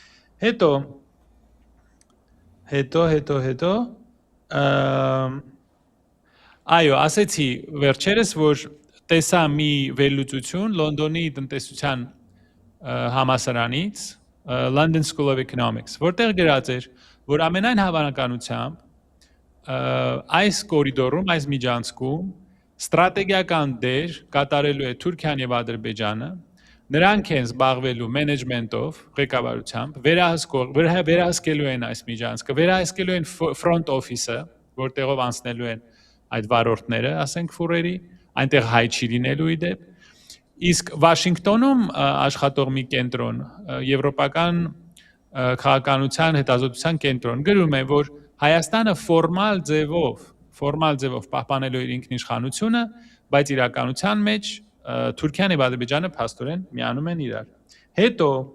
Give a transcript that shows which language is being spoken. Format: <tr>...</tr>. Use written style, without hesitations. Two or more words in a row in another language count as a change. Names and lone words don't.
<hy>Հետո Այո, ասեցի վերջերս, որ տեսա մի վերլուծություն Լոնդոնի տնտեսության համալսարանից,</hy> <en>London School of Economics,</en> <hy>որտեղ գրած էր, որ ամենայն հավանականությամբ այս կորիդորում, այս միջանցքում ստրատեգիական դեր կատարելու է Թուրքիան եւ Ադրբեջանը, նրանք են զբաղվելու մենեջմենտով, ղեկավարությամբ, վերահսկելու են այս միջանցքը, վերահսկելու են</hy> <en>front office-ը,</en> <hy>որտեղով անցնելու են այդ վարորդները, ասենք ֆուրերի, այնտեղ հայ չի լինելու իդեպ։ Իսկ Վաշինգտոնում աշխատող մի կենտրոն, եվրոպական քաղաքականության հետազոտության կենտրոն գրում է, որ Հայաստանը ֆորմալ ձևով պահպանելու իր ինքնիշխանությունը, բայց իրականության մեջ Թուրքիան եւ Ադրբեջանը փաստորեն միանում են իրար։ Հետո</hy>